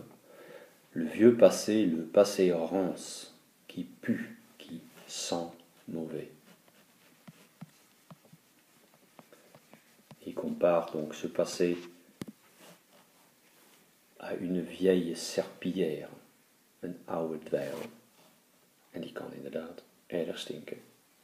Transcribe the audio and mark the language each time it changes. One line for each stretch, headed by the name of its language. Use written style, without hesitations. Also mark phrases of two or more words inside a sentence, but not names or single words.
French: Le vieux passé, le passé rance, qui pue, qui sent mauvais. Il compare donc ce passé à une vieille serpillière,
Dutch: een oude dweil. En die kan inderdaad erg stinken.